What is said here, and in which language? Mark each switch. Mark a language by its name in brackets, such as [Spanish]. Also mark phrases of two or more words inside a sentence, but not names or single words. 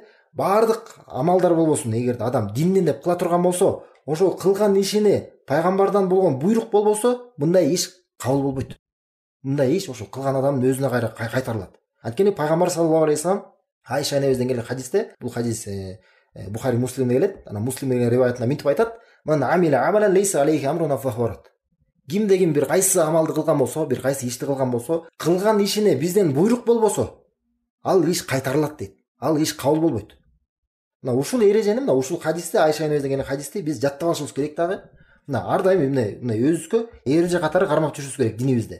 [Kyrgyz] Бардык амалдар болбосун, эгерде адам динден деп кыла турган болсо, ошол кылган ишине пайгамбардан болгон буйрук болбосо, мындай иш кабыл болбойт. Мындай иш ошол кылган адамдын өзүнө кайтарылат. Анткени пайгамбар [Arabic] صلى الله عليه وسلم [Kyrgyz] Айша энебизден келген хадисте, бул хадис Бухари Муслимде келет. Ана Муслим деген риваятында мынтип айтат: [Arabic] "من عمل عملا ليس عليه أمرنا فهو رد." [Kyrgyz] Кимде-ким бир кайсы амалды кылган болсо, бир кайсы ишти кылган болсо, кылган ишине бизден буйрук болбосо, ал иш кайтарылат дейт. Ал иш кабыл болбойт. Мына ушул эрежени, мына ушул хадисте, Айша энебизден келген хадисти биз жаттап алышыбыз керек дагы. Мына ар дайым мындай өзүбүзгө эреже катары кармап жүрүшүбүз керек динибизде.